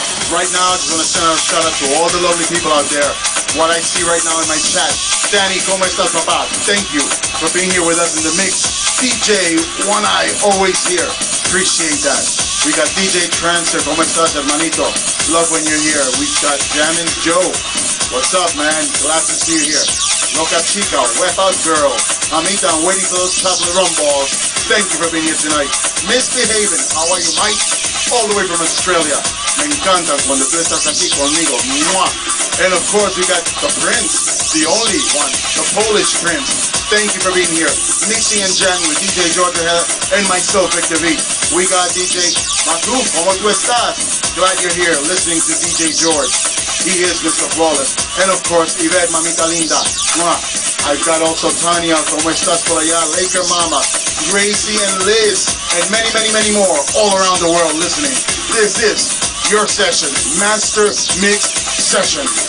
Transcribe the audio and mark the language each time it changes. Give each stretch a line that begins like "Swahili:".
English: Right now, I just want to send out a shout out to all the lovely people out there. What I see right now in my chat. Danny,
Spanish: ¿cómo estás, papá?
English: Thank you for being here with us in the mix. DJ One Eye, always here. Appreciate that. We got DJ Trancer,
Spanish: ¿cómo estás, hermanito?
English: Love when you're here. We got Jammin' Joe. What's up, man? Glad to see you here. Loca Chica, Web Out Girl. Amita, I'm waiting for those chocolate rum balls. Thank you for being here tonight. Misbehaving, how are you, Mike? All the way from Australia.
Spanish: Me encanta cuando tú estás aquí conmigo. Mwah.
English: And of course we got the Prince, the only one, the Polish Prince. Thank you for being here. Mixing and jamming with DJ George O'Hara and myself, Victor V. We got DJ Matu,
Spanish: ¿cómo tú estás?
English: Glad you're here listening to DJ George. He is Mr. Flawless. And of course, Yvette,
Spanish: mamita linda.
English: Mwah. I've got also Tanya,
Spanish: ¿cómo estás por allá?
English: Laker Mama, Gracie and Liz, and many, many, many more all around the world listening. This is your session, Master Mix Session.